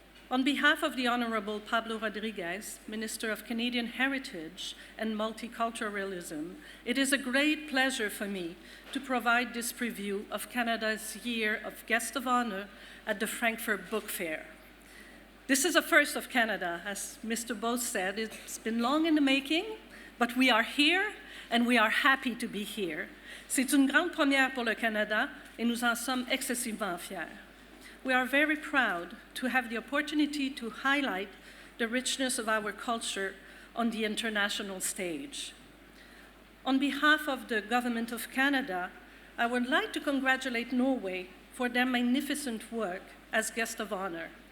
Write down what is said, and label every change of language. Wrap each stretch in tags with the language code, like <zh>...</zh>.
<en>On behalf of the Honorable Pablo Rodriguez, Minister of Canadian Heritage and Multiculturalism, it is a great pleasure for me to provide this preview of Canada's year of Guest of Honor at the Frankfurt Book Fair. This is a first of Canada, as Mr. Bose said. It's been long in the making, but we are here and we are happy to be here.</en> <fr>C'est une grande première pour le Canada et nous en sommes excessivement fiers.</fr> <en>We are very proud to have the opportunity to highlight the richness of our culture on the international stage. On behalf of the Government of Canada, I would like to congratulate Norway for their magnificent work as guest of honor.</en>